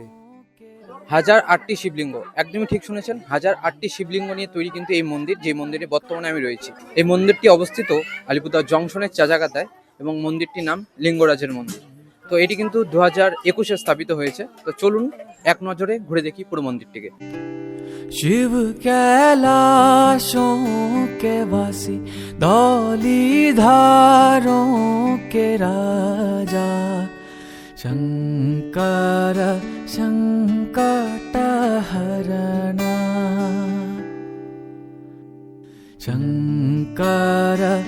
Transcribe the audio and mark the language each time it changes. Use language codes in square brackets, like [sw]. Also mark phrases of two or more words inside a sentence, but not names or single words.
[bn] 1008টি শিবলিঙ্গ, একদমই ঠিক শুনেছেন, 1008টি শিবলিঙ্গ নিয়ে তৈরি কিন্তু এই মন্দির, যে মন্দিরে বর্তমানে আমি রয়েছি। এই মন্দিরটি অবস্থিত আলিপুরদুয়ার জংশনের চাজাগাতায় এবং মন্দিরটির নাম লিঙ্গরাজের মন্দির। তো এটি কিন্তু 2021-এ স্থাপিত হয়েছে। তো চলুন এক নজরে ঘুরে দেখি পুরো মন্দিরটিকে। [hi] शिव कैलाशों के वासी धौलीधारों के राजा शंकर संकटहरणा शंकर